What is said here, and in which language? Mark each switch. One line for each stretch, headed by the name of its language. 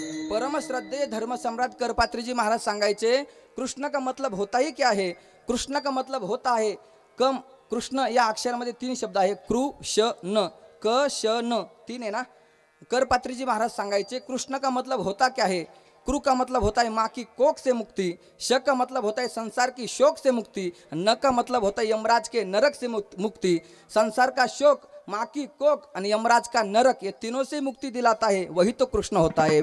Hindi: परमश्रद्धेय धर्मसम्राट करपात्रीजी महाराज
Marathi: सांगायचे,
Hindi: कृष्ण का मतलब होता ही क्या है? कृष्ण का मतलब होता है कम.
Marathi: कृष्ण या अक्षरामध्ये 3 शब्द आहे, कृ श न, क श न, 3 आहे ना.
Hindi: करपात्रीजी महाराज
Marathi: सांगायचे,
Hindi: कृष्ण का मतलब होता क्या है? कृ का मतलब होता है माँ की कोख से मुक्ति, श का मतलब होता है संसार की शोक से मुक्ति, न का मतलब होता है यमराज के नरक से मुक्ति. संसार का शोक, माँ की कोख और यमराज का नरक, ये तीनों से मुक्ति दिलाता है, वही तो कृष्ण होता है.